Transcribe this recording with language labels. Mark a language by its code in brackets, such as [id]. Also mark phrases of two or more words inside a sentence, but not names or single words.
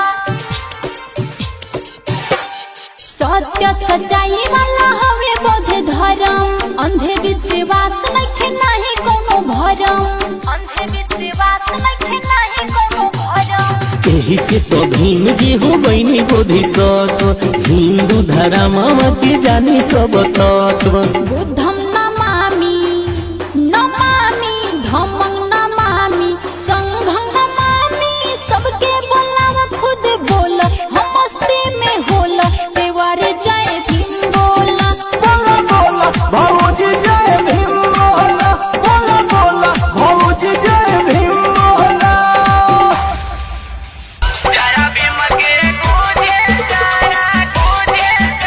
[bho] सत्य सच्चाई वाला हवे बौद्ध धर्म, अंधे विश्वास नइखे नाही कोनो भरम, अंधे विश्वास नइखे नाही कोनो भरम। एही से तो भीम जी हो गईनी बोधिसत्व, हिंदू धर्म के जानी सब तत्व। [pi] बुद्धं नमामि नमामि धम्मं नमामि संघं नमामि, [bho] सबके बोलाव खुद बोला, हम मस्ती में होला देवारे जाए भीम बोला। बोला बोला भौजी जय भीम बोला, बोला बोला भौजी जय भीम बोला। जय भीम के गूंजे जय गूंजे